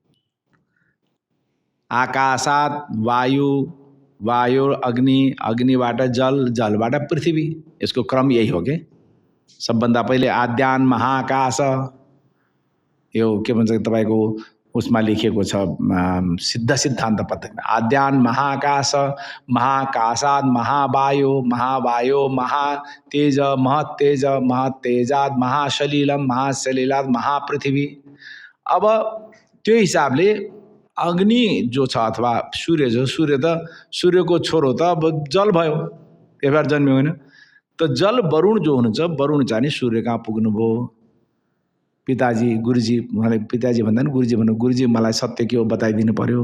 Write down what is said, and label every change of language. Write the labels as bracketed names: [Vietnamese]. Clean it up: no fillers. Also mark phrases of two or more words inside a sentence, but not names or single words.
[Sanskrit] आकाशात वायु अग्नि, [Nepali] अग्निबाट जल, जलबाट पृथ्वी, यसको क्रम यही हो के। सबभन्दा पहिले [Sanskrit] आद्यान महाकाश, [Nepali] यो के भन्छ तपाईँको उसमा लेखिएको छ सिद्ध सिद्धान्त पत्रिकामा। [Sanskrit] आद्यान महाकाश, महाकाशाद महावायो, महावायो महातेज, महत्तेज, महत्तेजाद महासलिलम, महासलिलाद महापृथ्वी। [Nepali] अब त्यो हिसाबले अग्नि जो छ अथवा सूर्य जो, सूर्य त सूर्यको छोरो त अब जल भयो, एकबार जन्मियो होइन त जल वरुण जो हुनुहुन्छ, वरुण चाहिँ सूर्य कहाँ पुग्नुभयो। पिताजी गुरुजी मलाई पिताजी भन्दा नि गुरुजी भन्नु, गुरुजी मलाई सत्य के हो बताइदिनु पर्यो।